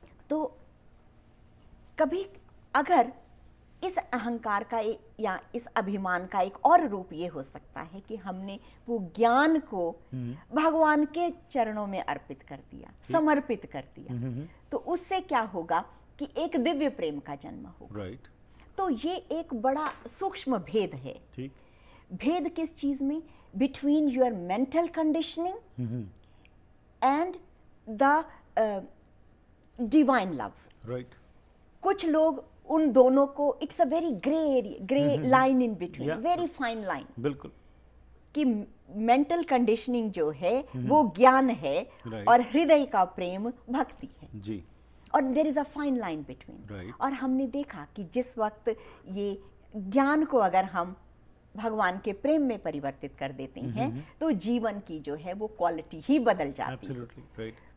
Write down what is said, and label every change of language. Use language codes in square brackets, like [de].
[hi] तो कभी अगर इस अहंकार का या इस अभिमान का एक और रूप ये हो सकता है कि हमने वो ज्ञान को भगवान के चरणों में अर्पित कर दिया, समर्पित कर दिया, तो उससे क्या होगा कि एक दिव्य प्रेम का जन्म होगा। राइट। तो ये एक बड़ा सूक्ष्म भेद है। ठीक। भेद किस चीज में? [en] Between your mental conditioning and the divine love. Right. [hi] कुछ लोग उन दोनों को, [en] it's a very gray line in between, very fine line. [hi] बिल्कुल। कि मेंटल कंडीशनिंग जो है वो ज्ञान है और हृदय का प्रेम भक्ति है जी, और [en] there is a fine line between. [hi] Right. और हमने देखा कि जिस वक्त ये ज्ञान को अगर हम भगवान के प्रेम में परिवर्तित कर देते हैं तो जीवन की जो है वो क्वालिटी ही बदल जाती है। राइट।